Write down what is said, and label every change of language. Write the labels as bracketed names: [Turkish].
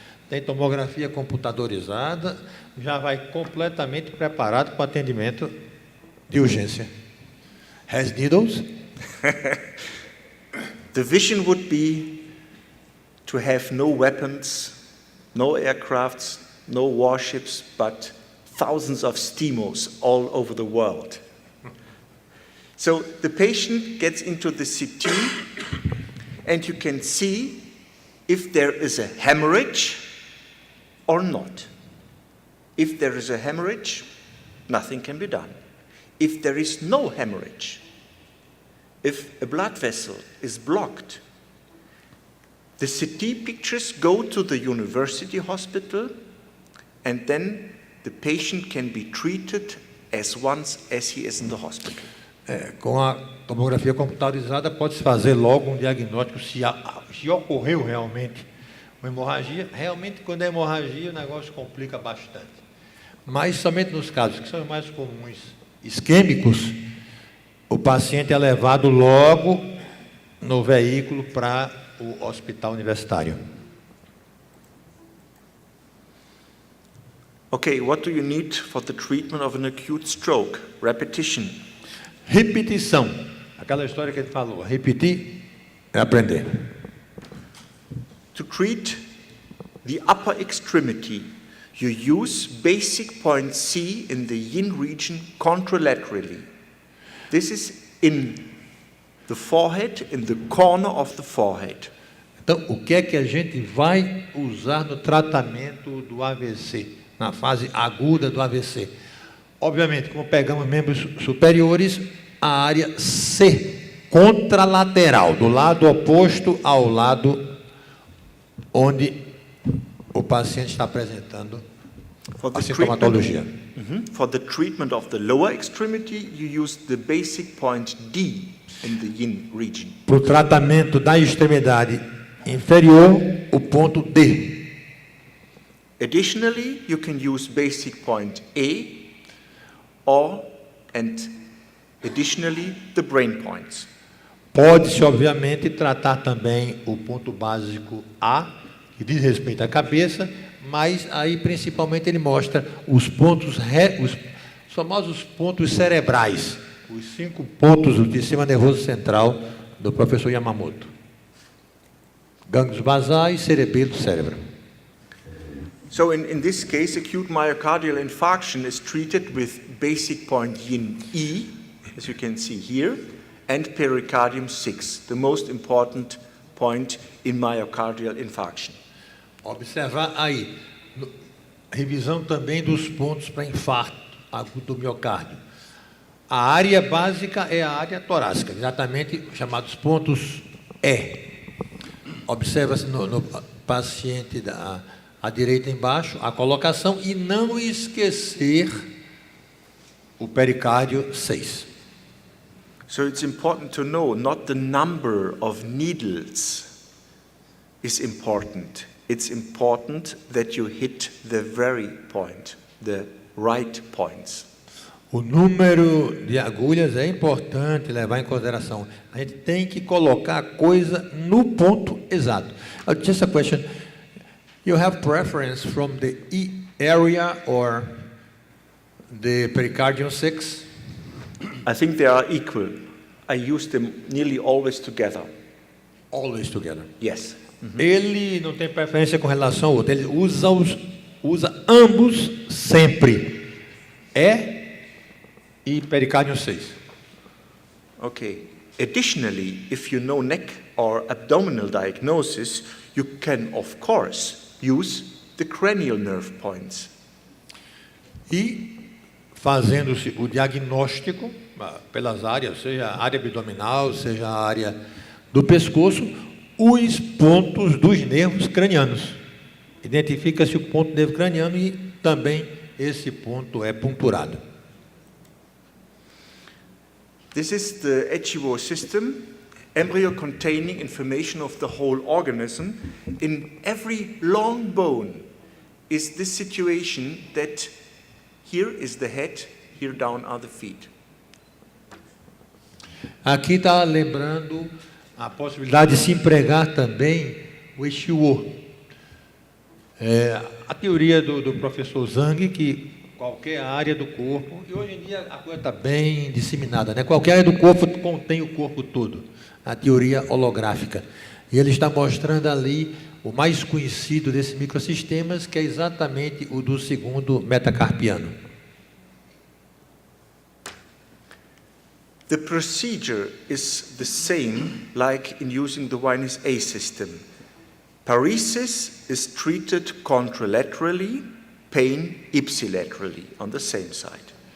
[Portuguese] Tem tomografia computadorizada, já vai completamente preparado para o atendimento de urgência. [English] Has needles? The vision would be to have no weapons, no aircrafts, no warships, but thousands of STIMOs all over the world. So the patient gets into the CT and you can see if there is a hemorrhage or not. If there is a hemorrhage, nothing can be done. If there is no hemorrhage, if a blood vessel is blocked, the CT pictures go to the university hospital and then the patient can be treated as once as he is in the hospital. [Portuguese] Com a tomografia computadorizada pode-se fazer logo um diagnóstico se ocorreu realmente uma hemorragia. Realmente, quando é hemorragia, o negócio complica bastante. Mas somente nos casos que são mais comuns, isquêmicos, o paciente é levado logo no veículo para o hospital universitário. [English] Okay, what do you need for the treatment of an acute stroke? Repetition. [Portuguese] Repetição. Aquela história que ele falou. Repetir é aprender. [English] To treat the upper extremity, you use basic point C in the yin region contralaterally. This is in the forehead, in the corner of the forehead. [Portuguese] Então, o que é que a gente vai usar no tratamento do AVC, na fase aguda do AVC? Obviamente, como pegamos membros superiores, a área C contralateral, do lado oposto ao lado onde o paciente está apresentando a sintomatologia. [English] For the treatment of the lower extremity, you use the basic point D in the yin region. [Portuguese] Para o tratamento da extremidade inferior, o ponto D. [English] Additionally, you can use basic point A and additionally the brain points. [Portuguese] Pode-se, obviamente, tratar também o ponto básico A, que diz respeito à cabeça, mas aí principalmente ele mostra os pontos, os famosos pontos cerebrais, os 5 pontos do sistema nervoso central do professor Yamamoto. Gânglios basais, cerebelo, cérebro. [English] So in this case, acute myocardial infarction is treated with basic point yin E, as you can see here, and pericardium 6, the most important point in myocardial infarction. [Portuguese] Observar aí, revisão também dos pontos para infarto agudo do miocárdio. A área básica é a área torácica, exatamente chamados pontos E. Observa-se no paciente à direita embaixo a colocação e não esquecer o pericárdio 6. [English] So it's important to know not the number of needles is important. It's important that you hit the very point, the right points. [Portuguese] O número de agulhas é importante levar em consideração. A gente tem que colocar a coisa no ponto exato. [English] Just a question. You have preference from the E area or the pericardium 6? I think they are equal. I use them nearly always together. Always together. Yes. [Portuguese] Ele não tem preferência com relação ao outro. Ele usa ambos sempre. E pericárdio 6. [English] Okay. Additionally, if you know neck or abdominal diagnosis, you can, of course, use the cranial nerve points. [Portuguese] E fazendo-se o diagnóstico pelas áreas, seja a área abdominal, seja a área do pescoço, os pontos dos nervos cranianos. Identifica-se o ponto do nervo craniano e também esse ponto é punturado. [English] This is the HUO system, embryo containing information of the whole organism. In every long bone is this situation that here is the head, here down are the feet. [Portuguese] Aqui está lembrando a possibilidade de se empregar também o HUO. A teoria do professor Zhang, que qualquer área do corpo, e hoje em dia a coisa está bem disseminada, né? Qualquer área do corpo contém o corpo todo, a teoria holográfica. E ele está mostrando ali o mais conhecido desses microsistemas, que é exatamente o do segundo metacarpiano. [English] The procedure is the same like in using the Wiener's A system. Paresis is treated contralaterally, pain ipsilaterally on the same side.